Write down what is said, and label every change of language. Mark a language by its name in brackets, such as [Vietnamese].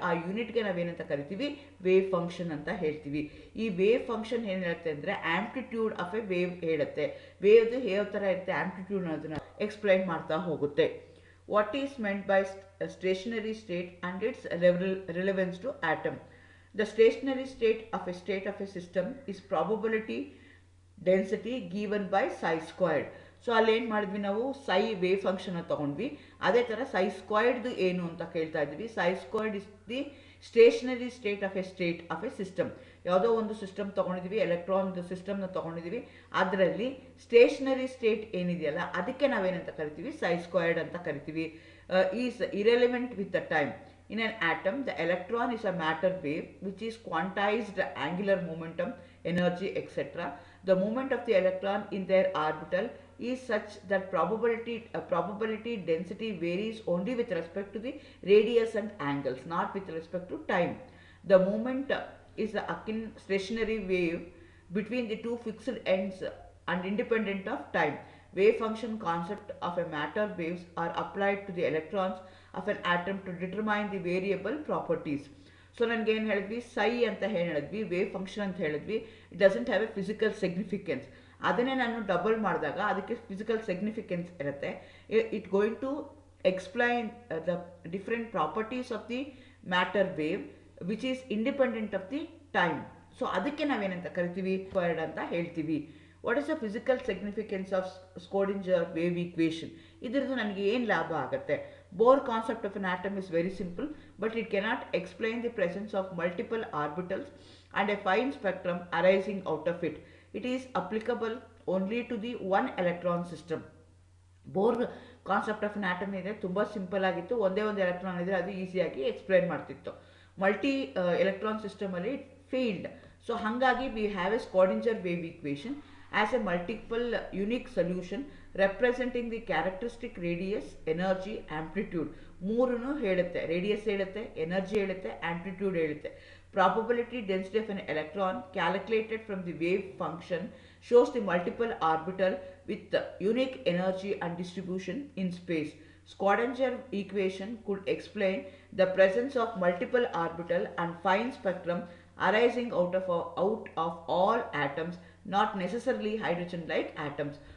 [Kannada] ಆ ಯೂನಿಟ್ಗೆ ನಾವೇನಂತ ಕರಿತೀವಿ? ವೇವ್ ಫಂಕ್ಷನ್ ಅಂತ ಹೇಳ್ತೀವಿ. ಈ ವೇವ್ ಫಂಕ್ಷನ್ ಏನು ಹೇಳುತ್ತೆ ಅಂದರೆ, [English] amplitude of a wave [Kannada] ಹೇಳುತ್ತೆ. ವೇವ್ದು ಯಾವ ಥರ ಇರುತ್ತೆ ಆ್ಯಂಪ್ಲಿಟ್ಯೂಡ್ ಅನ್ನೋದನ್ನ ಎಕ್ಸ್ಪ್ಲೈನ್ ಮಾಡ್ತಾ ಹೋಗುತ್ತೆ. [English] What is meant by stationary state and its relevance to atom? The stationary state of a system is probability density given by psi squared. [Kannada] So ಅಲ್ಲಿ ಏನು ಮಾಡಿದ್ವಿ ನಾವು? ಸೈ ವೇವ್ ಫಂಕ್ಷನ್ ತಗೊಂಡ್ವಿ. ಅದೇ ಥರ ಸೈ ಸ್ಕ್ವೈರ್ಡ್ದು ಏನು ಅಂತ ಕೇಳ್ತಾ ಇದ್ವಿ. [English] Psi squared is the stationary state of a system. [Kannada] ಯಾವುದೋ ಒಂದು ಸಿಸ್ಟಮ್ ತೊಗೊಂಡಿದ್ವಿ, ಎಲೆಕ್ಟ್ರಾನ್ ಸಿಸ್ಟಮ್ನ ತೊಗೊಂಡಿದ್ವಿ. ಅದರಲ್ಲಿ ಸ್ಟೇಷನರಿ ಸ್ಟೇಟ್ ಏನಿದೆಯಲ್ಲ, ಅದಕ್ಕೆ ನಾವೇನಂತ ಕರಿತೀವಿ? ಸೈ ಸ್ಕ್ವೈರ್ಡ್ ಅಂತ ಕರಿತೀವಿ. [English] Is irrelevant with the time. In an atom, the electron is a matter wave which is quantized angular momentum, energy, etc. The movement of the electron in their orbital is such that probability density varies only with respect to the radius and angles, not with respect to time. The movement is akin stationary wave between the two fixed ends and independent of time. Wave function concept of a matter waves are applied to the electrons of an atom to determine the variable properties. [Kannada] So ನನಗೆ ಏನು ಹೇಳಿದ್ವಿ? ಸೈ ಅಂತ ಹೇಳಿದ್ವಿ, wave function ಅಂತ ಹೇಳಿದ್ವಿ. [English] It doesn't have a physical significance. [Kannada] ಅದನ್ನೇ ನಾನು ಡಬಲ್ ಮಾಡಿದಾಗ ಅದಕ್ಕೆ ಫಿಸಿಕಲ್ ಸಿಗ್ನಿಫಿಕೆನ್ಸ್ ಇರುತ್ತೆ. [English] It going to explain the different properties of the matter wave which is independent of the time. So [Kannada] ಅದಕ್ಕೆ ನಾವೇನಂತ ಕರಿತೀವಿ ಸ್ಕ್ವೇರ್ಡ್ ಅಂತ ಹೇಳ್ತೀವಿ. [English] What is the physical significance of Schrodinger wave equation? [Kannada] ಇದರದ್ದು ನನಗೆ ಏನು ಲಾಭ ಆಗುತ್ತೆ? [English] Bohr concept of an atom is very simple, but it cannot explain the presence of multiple orbitals and a fine spectrum arising out of it. It is applicable only to the one electron system. [Kannada] Bohr [English] concept of an atom [Kannada] ಇದೆ, ತುಂಬ simple ಆಗಿತ್ತು. ಒಂದೇ ಒಂದು electron ಇದ್ರೆ ಅದು ಈಸಿಯಾಗಿ explain ಮಾಡ್ತಿತ್ತು. Multi electron ಸಿಸ್ಟಮಲ್ಲಿ field. [English] so [Kannada] ಹಾಗಾಗಿ [English] We have a Schrodinger wave equation as a multiple unique solution representing the characteristic radius, energy, amplitude. [Kannada] ಮೂರನ್ನು ಹೇಳುತ್ತೆ. ರೇಡಿಯಸ್ ಹೇಳುತ್ತೆ, ಎನರ್ಜಿ ಹೇಳುತ್ತೆ, ಆಂಪ್ಲಿಟ್ಯೂಡ್ ಹೇಳುತ್ತೆ. [English] Probability density of an electron calculated from the wave function shows the multiple orbital with unique energy and distribution in space. Schrödinger equation could explain the presence of multiple orbital and fine spectrum arising out of all atoms, not necessarily hydrogen like atoms.